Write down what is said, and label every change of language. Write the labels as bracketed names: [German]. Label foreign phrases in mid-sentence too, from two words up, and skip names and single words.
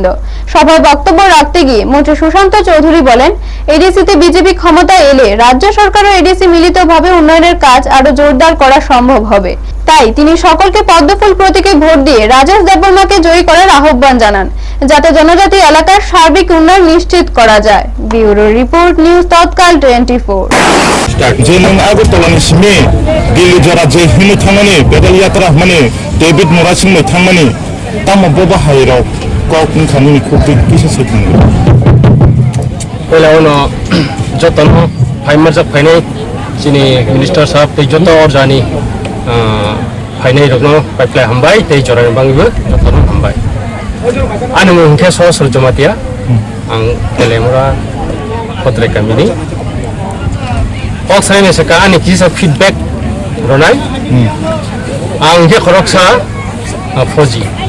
[Bangla] সভায় বক্তব্য রাখতে গিয়ে মন্ত্রী সুশান্ত চৌধুরী বলেন, এডিসিতে বিজেপি ক্ষমতায় এলে রাজ্য সরকার ও এডিসি মিলিতভাবে উন্নয়নের কাজ আরো জোরদার করা সম্ভব হবে। তাই তিনি সকলকে পদ্মফুল প্রতীকে ভোট দিয়ে রাজেশ দেববর্মাকে জয়ী করার আহ্বান জানান, যাতে জনজাতি এলাকার সার্বিক উন্নয়ন নিশ্চিত করা যায়। ব্যুরো রিপোর্ট, নিউজ তৎকাল 24। [Kok Borok] जे नों आगरतलानि सिमनि दिल्ली जरा जे हिनु थांनानै पेडेल यात्रा माने डेभिड मरासिं मै थांनानै तामा बबा हायराव कौन खानुनि खुबि किसे सेथिं पहिला उनो जतन फाइमार जा फाइनै जिनि मिनिस्टार साहब तै जत अर्जानि फाइनै रगनो पाइपलाइ हामबाय तै जरानि बांगिबो जतन हामबाय आनो मुंखे सर जमातिया आं केलेमरा पत्रे कामिनि अक्सायने सका आनि किसा फिडबैक रनाय आं हे खरकसा फौजी